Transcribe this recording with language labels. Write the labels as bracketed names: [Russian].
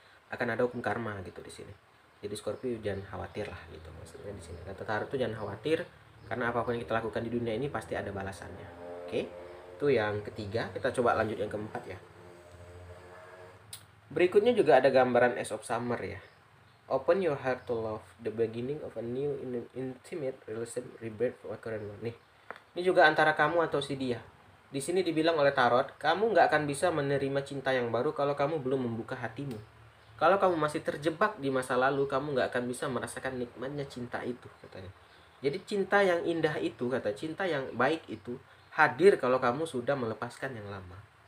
[Indonesian] Akan ada hukum karma gitu di sini. Jadi Scorpio jangan khawatir lah gitu maksudnya di sini. Kata taruh itu jangan khawatir, karena apapun yang kita lakukan di dunia ini pasti ada balasannya. Oke? Itu yang ketiga, kita coba lanjut yang keempat ya. Berikutnya juga ada gambaran Ace of Summer ya. [English] Open your heart to love, the beginning of a new intimate relationship, rebirth for a current one. [Indonesian] Nih, ini juga antara kamu atau si dia. Di sini dibilang oleh tarot, kamu nggak akan bisa menerima cinta yang baru kalau kamu belum membuka hatimu. Kalau kamu masih terjebak di masa lalu, kamu nggak akan bisa merasakan nikmatnya cinta itu, katanya. Jadi cinta yang indah itu, kata, cinta yang baik itu hadir kalau kamu sudah melepaskan yang lama.